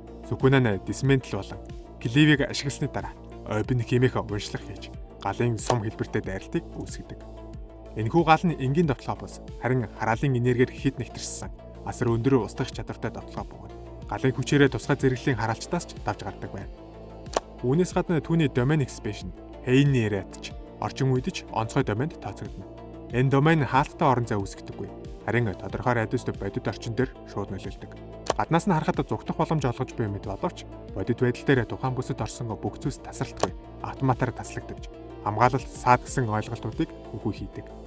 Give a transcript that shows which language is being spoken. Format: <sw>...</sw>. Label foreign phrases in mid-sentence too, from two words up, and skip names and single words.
<mn>Сукуна нь Dismantle болон Cleave-ийг ашигласны дараа Open хэмээх уншлах хийж, галын сум хэлбэртэй дайралтыг үүсгэдэг. Энэхүү гал нь энгийн довтлогоо бос, харин хараалын энергиэр хит нэгтэрсэн асар өндөр устгах чадвартай довтлогоо бөгөөд галын хүчээрээ тусгай зэрэглэлийн хараалчдаас ч давж гардаг байна. Үүнээс гадна түүний</mn> <en>domain expansion</en> <mn>Heinnerad орчин үед ч онцгой доменд тооцогдно. Энэ домен хаалттай орон зай үүсгдэггүй, харин тодорхой радиуст бодит орчин дээр шууд нөлөөлдөг. Гаднаас нь харахад зүгтэх боломж олгож буй мэт боловч бодит байдал дээр тухайн бүсэд орсон бүх зүйлс тасралтгүй, автоматар таслагдаж, хамгаалалт саад гэсэн ойлголтуудыг үгүй хийдэг.</mn>